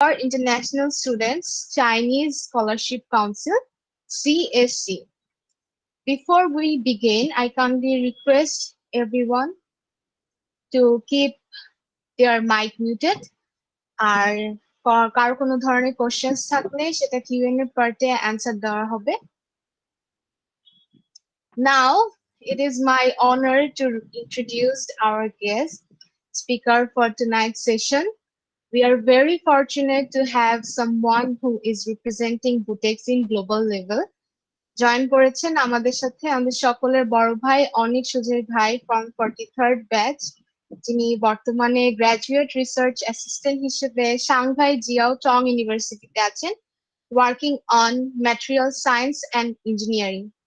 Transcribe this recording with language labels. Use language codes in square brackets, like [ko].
[en] for International Students Chinese Scholarship Council, CSC. Before we begin, I kindly request everyone to keep their mic muted. [bn] আর কারো কোনো ধরনের questions থাকলে সেটা QnA পার্টে answer দেওয়া হবে। [en] Now, it is my honor to introduce our guest speaker for tonight's session. We are very fortunate to have someone who is representing Butex in global level. [bn] Join করেছেন আমাদের সাথে আমাদের সকলের বড় ভাই অনিক সুজয় ভাই ফ্রম 43rd ব্যাচ, যিনি বর্তমানে গ্র্যাজুয়েট রিসার্চ অ্যাসিস্ট্যান্ট হিসেবে সাংহাই জিয়াও টং ইউনিভার্সিটিতে আছেন, [en] Working on material science and engineering.